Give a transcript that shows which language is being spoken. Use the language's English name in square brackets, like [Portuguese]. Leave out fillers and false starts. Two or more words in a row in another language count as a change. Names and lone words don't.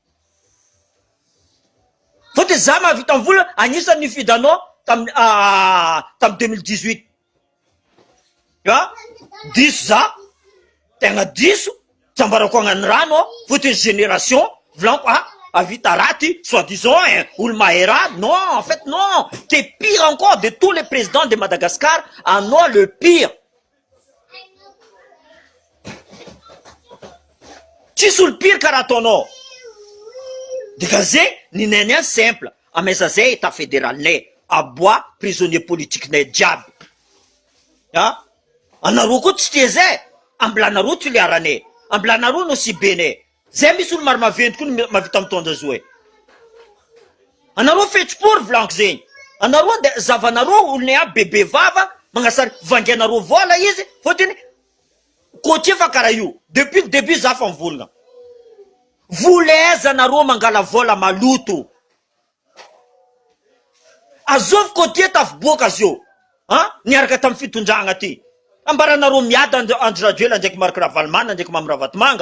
[Malagasy] Fotony za mahavita mivola anisany nifidy anao tamy 2018, diso za tegna diso, tsy ambarako agnano rano, fotony génération volanko avita raty, soi-disant olo mahay raha. [French] Non, en fait non, t'es pire encore de tous les présidents de Madagascar, anao le pire. [Malagasy] tsisy olo pire karaha ataonao. Dikazay nineny simple ameza zay [French] état fédéralinay [Malagasy] aboa [French] prisonnier politiquenay [Malagasy] jiaby. Anareo koa tsy tia zay, ambilanareo tiliaranay, ambilanareo no sibenay. Zay misy olo maro maventy koa no mavita mitondra zo e. Anareo fetsi-pory volaniko zegny. Anareo de zavanareo olonay aby bebe vava magnasary vangianareo vola izy fotiny côtier fa karaha io. [French] Depuis le début [Malagasy] za fa mivolagna. Vola nareo mangala vola maloto. Azovy côtier tafiboaka azy io. Niaraka tamin'ny fitondragna ty. Ambaranareo miady Andry Rajoelina ndraiky Marc Ravalomanana ndraiky Mamy Ravatomanga.